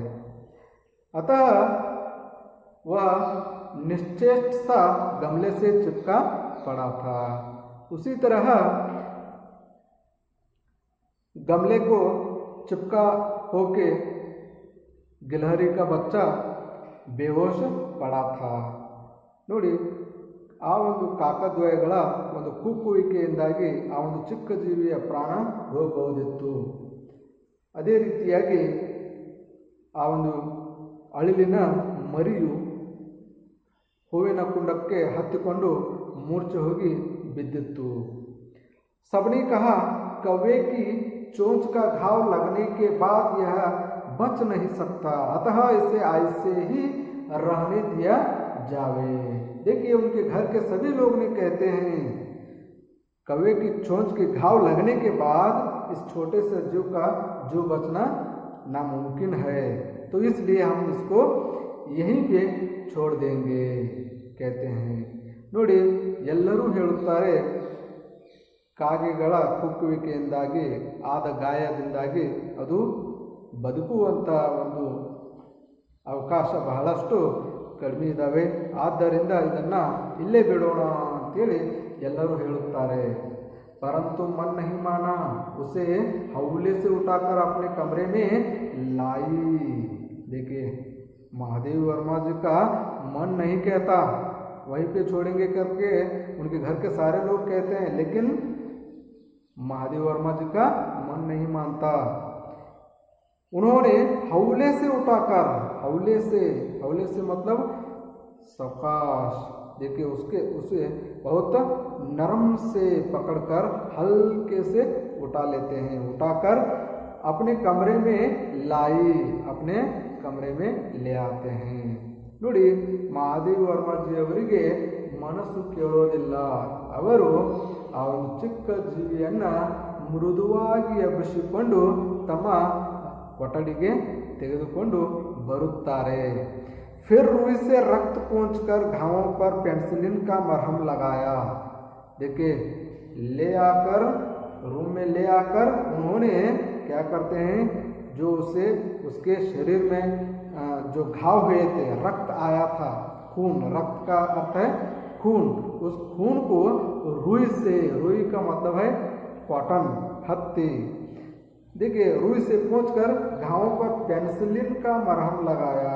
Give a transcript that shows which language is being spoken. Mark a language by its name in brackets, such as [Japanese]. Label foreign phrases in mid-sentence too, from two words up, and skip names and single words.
[Hindi] अतः वह निश्चेष्ट सा गमले से चिपका पड़ा था। उसी तरह गमले को चिपका होके गिलहरी का बच्चा बेहोश पड़ा था। [Kannada] ನೋಡಿ, ಆ ಒಂದು ಕಾಕದ್ವಯಗಳ ಒಂದು ಕುಕ್ಕುವಿಕೆಯಿಂದಾಗಿ ಆ ಒಂದು ಚಿಕ್ಕ ಜೀವಿಯ ಪ್ರಾಣ ಹೋಗಬಹುದಿತ್ತು. ಅದೇ ರೀತಿಯಾಗಿ ಆ ಒಂದು ಅಳಿಲಿನ ಮರಿಯು ಹೂವಿನ ಕುಂಡಕ್ಕೆ ಹತ್ತಿಕೊಂಡು ಮೂರ್ಛೆ ಹೋಗಿ ಬಿದ್ದಿತ್ತು. [Hindi] सबने कहा कौवे की चोंच का घाव लगने के बाद यह बच नहीं सकता, अतः इसे ऐसे ही रहने दिया जावे। देखिए, उनके घर के सभी लोग ने कहते हैं कौवे की चोंच के घाव लगने के बाद इस छोटे से जीव का जो बचना नामुमकिन है, तो इसलिए हम इसको यहीं पे छोड़ देंगे कहते हैं। ನೋಡಿ, ಎಲ್ಲರೂ ಹೇಳುತ್ತಾರೆ ಕಾಗೆಗಳ ಕುಕ್ಕುವಿಕೆಯಿಂದಾಗಿ ಆದ ಗಾಯದಿಂದಾಗಿ ಅದು ಬದುಕುವಂಥ ಒಂದು ಅವಕಾಶ ಬಹಳಷ್ಟು ಕಡಿಮೆ ಇದ್ದಾವೆ, ಆದ್ದರಿಂದ ಇದನ್ನು ಇಲ್ಲೇ ಬಿಡೋಣ ಅಂತೇಳಿ ಎಲ್ಲರೂ ಹೇಳುತ್ತಾರೆ। परंतु मन नहीं माना, उसे हौले से उठाकर अपने कमरे में लाई। देखिए, महादेव वर्मा जी का मन नहीं कहता वहीं पे छोड़ेंगे करके उनके घर के सारे लोग कहते हैं, लेकिन महादेव वर्मा जी का मन नहीं मानता। उन्होंने हौले से उठाकर, हौले से मतलब सावकाश, देखिए उसे बहुत नरम से पकड़कर हल्के से उठा लेते हैं। उठाकर अपने कमरे में लाई, अपने कमरे में ले आते हैं। [Kannada] ನೋಡಿ, ಮಹಾದೇವ ವರ್ಮಾಜಿಯವರಿಗೆ ಮನಸ್ಸು ಕೇಳೋದಿಲ್ಲ. ಅವರು ಆ ಒಂದು ಚಿಕ್ಕ ಜೀವಿಯನ್ನು ಮೃದುವಾಗಿ ಎಬ್ಬಿಸಿಕೊಂಡು ತಮ್ಮ ಕೊಠಡಿಗೆ ತೆಗೆದುಕೊಂಡು बरुत्तारे। [Hindi] फिर रुई से रक्त पोंछकर घावों पर पेनिसिलिन का मरहम लगाया। देखिए, ले आकर रूम में ले आकर उन्होंने क्या करते हैं, जो उसे उसके शरीर में जो घाव हुए थे, रक्त आया था, खून, रक्त का अर्थ है खून, उस खून को रुई से, रुई का मतलब है कॉटन, हत्ती, देखिए रुई से पोंछकर घावों पर पेनिसिलिन का मरहम लगाया।